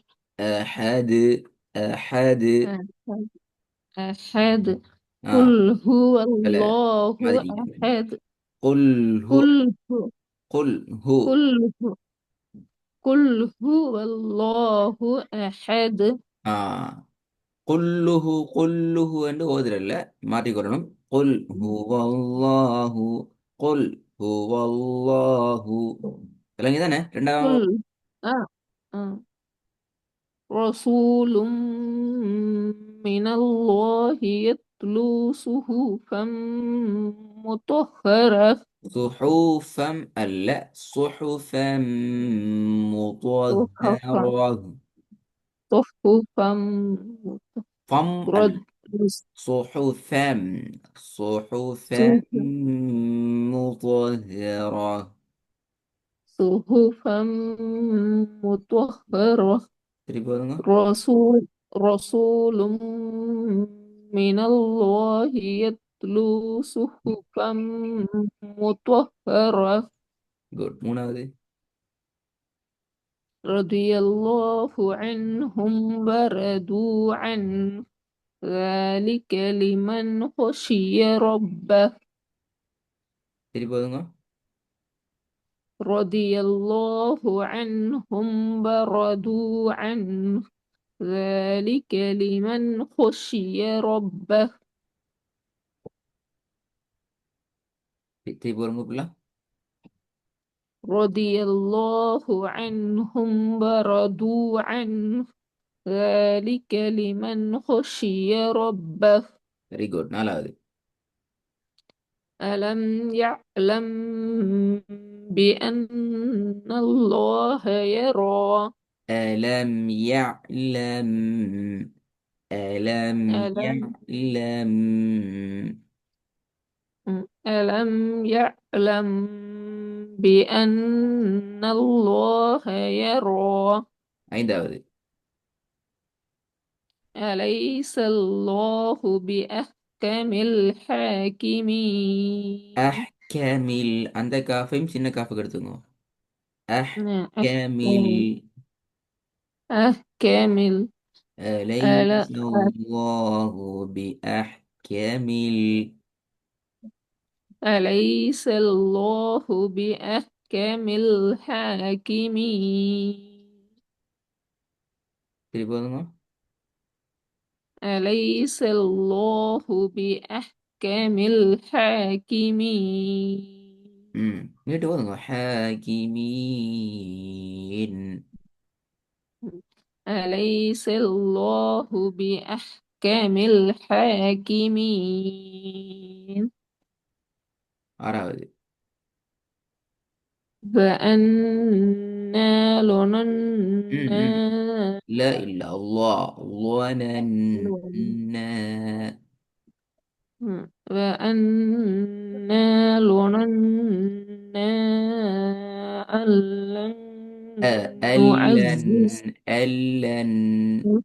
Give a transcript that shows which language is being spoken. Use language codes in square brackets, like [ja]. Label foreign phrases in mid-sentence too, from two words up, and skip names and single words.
[ar] أحد. أحد. أحد أحد ஆ قل هو [ta] பல [ar] الله [ta] மாதிரி. [ar] أحد قل هو. قل هو قل هو. قل هو قل هو الله أحد آ قل هو. [ta] குல்லுஹு என்று ஓதுறல்ல, மாற்றிக்கொள்ளணும். [ar] قل هو الله. قل هو الله. [ta] விளங்கி தானே ரெண்டாவது. [ar] قل آه. آه. رسول من الله يتلو صحفا مطهرة [ta] சுஹூஃபம் அல்ல, சுஹுஃபம் [ar] صحفا مطهرة. صحفا [ta] ஃபம் அல்ல. [ar] رد صحفا. صحفا صحفا مطهرة. صحفا مطهرة [ta] திருப்பி வருங்க. [ar] رسول من الله يتلو صحفا مطهرة [ta] குட். மூணாவது. [ar] رضي الله عنهم ورضوا عنه ذلك لمن خشي ربه [ta] திருப்பி வருங்க. [ar] رضي الله عنهم ورضوا عنه ذلك لمن خشي ربه [ta] திருப்பி வருங்க பிள்ளை. [ar] رضي الله عنهم ورضوا عنه ذلك لمن خشي ربه [en] very good. [ta] நாலாவது. [ar] ألم يعلم بأن الله يرى ألم يعلم. ألم ألم يعلم. ألم يعلم بأن الله يرى [ta] ஐந்தாவது. [ar] أليس الله بأحكم الحاكمين [ta] அஹ்கமில் அந்த காஃபையும் சின்ன காஃபுக்கு எடுத்துங்க. [ar] أحكم. أحكم أحكم ألا أليس الله بأحكمل. أليس الله بأحكم الحاكمين [ta] திருப்பி வருங்க. [ar] أليس الله بأحكم الحاكمين [ta] மீட்டு வருங்க. ஹாகிமீன். [ar] أليس الله بأحكم الحاكمين [ta] ஆறாவது. [ar] وأنا ம், ம். لا إلا الله ظننا وأنا ظننا أن لن نعزز ألن